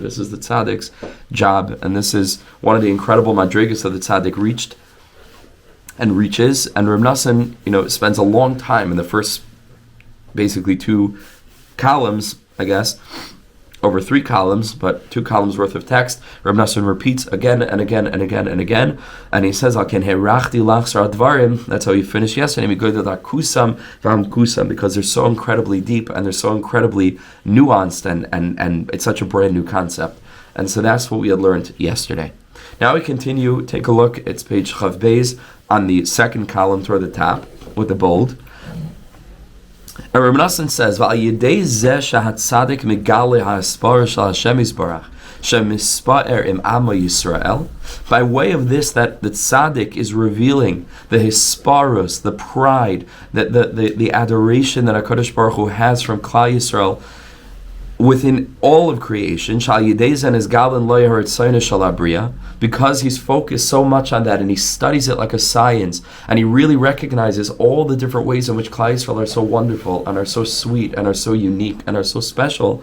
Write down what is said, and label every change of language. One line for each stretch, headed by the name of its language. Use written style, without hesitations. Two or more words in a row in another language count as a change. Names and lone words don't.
English: This is the tzaddik's job, and this is one of the incredible madrigas that the tzaddik reached and reaches. And Reb Nosson, spends a long time in the first, basically 2 columns, I guess, over 3 columns, but 2 columns worth of text. Reb Nosson repeats again and again and again and again, and he says,
Hebrew: "על כן הוכרחתי לקצר בדברים."
English: That's how he finished yesterday. We go to that kusam v'am kusam, because they're so incredibly deep and they're so incredibly nuanced, and it's such a brand new concept. And so that's what we had learned yesterday. Now we continue. Take a look. It's page Chav Beis on the second column toward the top with the bold. And Rabbi Nassan says,
Hebrew: "ועל ידי זה שהצדיק מגלה הפאר של השם יתברך שמתפאר עם עמו ישראל."
English: By way of this, that the tzaddik is revealing the hisparos, the pride, the adoration that
Hebrew: הקדוש ברוך הוא
English: has from
Hebrew: כלל ישראל
English: within all of creation, because he's focused so much on that and he studies it like a science, and he really recognizes all the different ways in which
Hebrew: כלל ישראל
English: are so wonderful and are so sweet and are so unique and are so special.